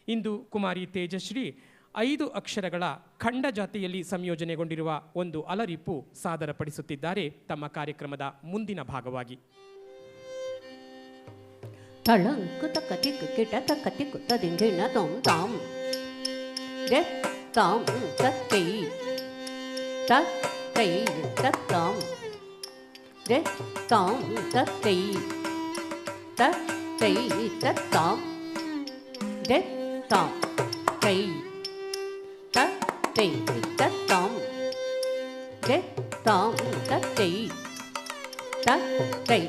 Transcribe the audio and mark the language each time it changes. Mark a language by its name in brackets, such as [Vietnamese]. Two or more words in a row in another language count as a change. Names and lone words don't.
[Kannada] ಇಂದು ಕುಮಾರಿ ತೇಜಶ್ರೀ 5 ಅಕ್ಷರಗಳ ಖಂಡ ಜಾತಿಯಲ್ಲಿ ಸಂಯೋಜನೆಗೊಂಡಿರುವ ಒಂದು ಅಲರಿಪು ಸಾದರಪಡಿಸುತ್ತಿದ್ದಾರೆ ತಮ್ಮ ಕಾರ್ಯಕ್ರಮದ ಮುಂದಿನ ಭಾಗವಾಗಿ. ತಳಂಕು ತಕ್ಕತಿಕ್ಕು ಕಿಟ ತಕ್ಕತಿಕ್ಕು ತದಿಂಗಿಣ ತೊಂ ತಾಂ ದೆ ತಾಂ ತತ್ತೈ ತತ್ತೈ ತತ್ತಾಂ ದೆ ತಾಂ ತತ್ತೈ ತತ್ತೈ ತತ್ತಾಂ ದೆ ತಾಂ ತೈ ತತ್ತೈ ತತ್ತಾಂ ದೆ ತಾಂ ತತ್ತೈ ತತ್ತೈ